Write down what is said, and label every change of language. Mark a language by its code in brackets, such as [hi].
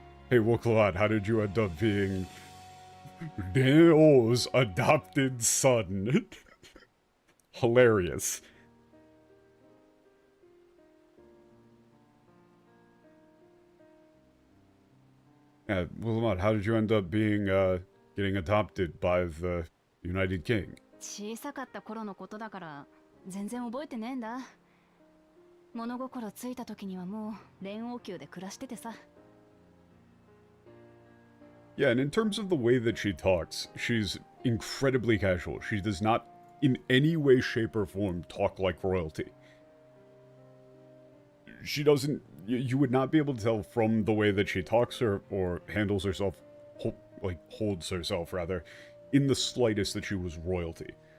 [en] Hey, Woklad, how did you end up being... Neo's adopted son? Hilarious. Yeah, Willamette, how did you end up being, getting adopted by the United King? [ja] 小さかった頃のことだから全然覚えてねえんだ。物心ついた時にはもう連王宮で暮らしててさ。 [en] Yeah, and in terms of the way that she talks, she's incredibly casual. She does not, in any way, shape, or form, talk like royalty. She doesn't... You would not be able to tell from the way that she talks or handles herself, holds herself, rather, in the slightest that she was royalty.